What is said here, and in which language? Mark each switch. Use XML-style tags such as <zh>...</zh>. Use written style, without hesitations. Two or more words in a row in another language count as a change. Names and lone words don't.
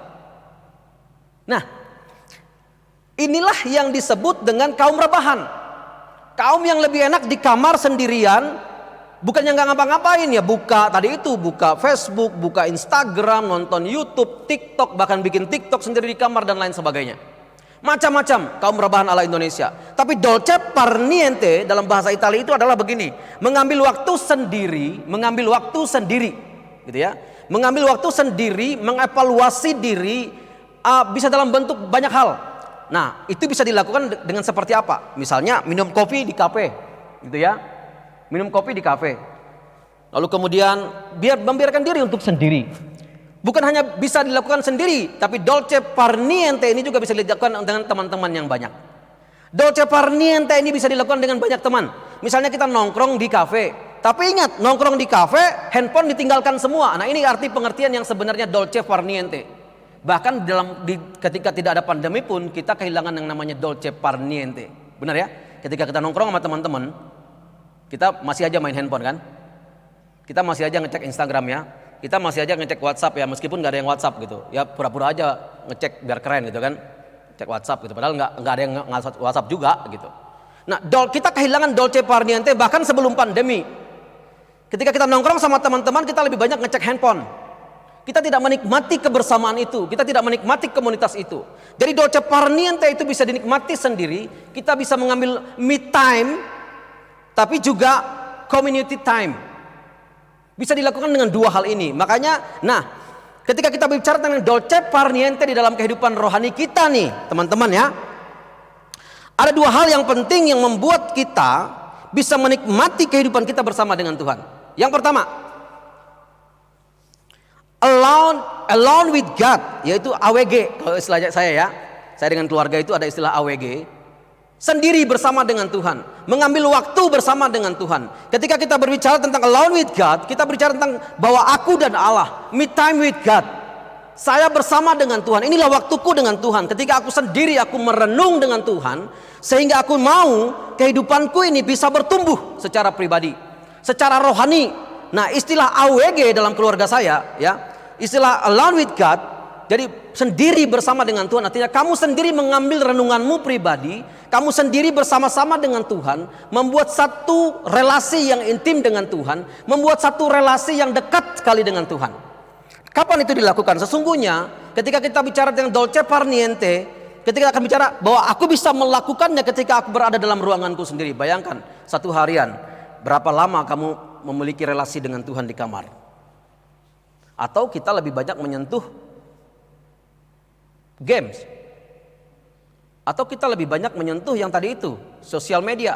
<id>Nah, inilah yang disebut dengan kaum rebahan. Kaum yang lebih enak di kamar sendirian, bukannya nggak ngapa-ngapain ya, buka Facebook, buka Instagram, nonton YouTube, TikTok, bahkan bikin TikTok sendiri di kamar dan lain sebagainya. Macam-macam kaum rebahan ala Indonesia. Tapi</id> <it>dolce far niente</it> <id>dalam bahasa Italia itu adalah begini, mengambil waktu sendiri, gitu ya. Mengambil waktu sendiri, mengevaluasi diri, bisa dalam bentuk banyak hal. Nah, itu bisa dilakukan dengan seperti apa? Misalnya minum kopi di kafe, gitu ya. Minum kopi di kafe. Lalu kemudian membiarkan diri untuk sendiri. Bukan hanya bisa dilakukan sendiri, tapi</id> <it>dolce far niente</it> <id>ini juga bisa dilakukan dengan teman-teman yang banyak.</id> <it>Dolce far niente</it> <id>ini bisa dilakukan dengan banyak teman. Misalnya kita nongkrong di kafe, tapi ingat, nongkrong di kafe, handphone ditinggalkan semua. Nah, ini arti pengertian yang sebenarnya</id> <it>dolce far niente.</it> <id>Bahkan ketika tidak ada pandemi pun kita kehilangan yang namanya</id> <it>dolce far niente.</it> <id>Benar ya? Ketika kita nongkrong sama teman-teman, kita masih aja main handphone kan? Kita masih aja ngecek Instagram ya. Kita masih aja ngecek WhatsApp ya, meskipun nggak ada yang WhatsApp gitu. Ya pura-pura aja ngecek biar keren gitu kan. Cek WhatsApp gitu. Padahal nggak ada yang WhatsApp juga gitu. Nah, kita kehilangan</id> <it>dolce far niente</it> <id>bahkan sebelum pandemi. Ketika kita nongkrong sama teman-teman, kita lebih banyak ngecek handphone. Kita tidak menikmati kebersamaan itu, kita tidak menikmati komunitas itu. Jadi</id> <it>dolce far niente</it> <id>itu bisa dinikmati sendiri. Kita bisa mengambil</id> <en>me time,</en> <id>tapi juga</id> <en>community time.</en> <id>Bisa dilakukan dengan dua hal ini. Makanya, ketika kita bicara tentang</id> <it>dolce far niente</it> <id>di dalam kehidupan rohani kita nih, teman-teman ya, ada dua hal yang penting yang membuat kita bisa menikmati kehidupan kita bersama dengan Tuhan. Yang pertama,</id> <en>alone with God,</en> <id>yaitu AWG kalau istilah saya ya. Saya dengan keluarga itu ada istilah AWG. Sendiri bersama dengan Tuhan, mengambil waktu bersama dengan Tuhan. Ketika kita berbicara tentang</id> <en>alone with God,</en> <id>kita berbicara tentang bahwa aku dan Allah,</id> <en>me time with God.</en> <id>Saya bersama dengan Tuhan, inilah waktuku dengan Tuhan. Ketika aku sendiri, aku merenung dengan Tuhan, sehingga aku mau kehidupanku ini bisa bertumbuh secara pribadi, secara rohani. Nah, istilah AWG dalam keluarga saya ya, istilah</id> <en>alone with God,</en> <id>jadi sendiri bersama dengan Tuhan, artinya kamu sendiri mengambil renunganmu pribadi, kamu sendiri bersama-sama dengan Tuhan, membuat satu relasi yang intim dengan Tuhan, membuat satu relasi yang dekat sekali dengan Tuhan. Kapan itu dilakukan? Sesungguhnya ketika kita bicara tentang</id> <it>dolce far niente,</it> <id>ketika kita akan bicara bahwa aku bisa melakukannya ketika aku berada dalam ruanganku sendiri. Bayangkan satu harian, berapa lama kamu memiliki relasi dengan Tuhan di kamar? Atau kita lebih banyak menyentuh games, atau kita lebih banyak menyentuh yang tadi itu, sosial media.</id>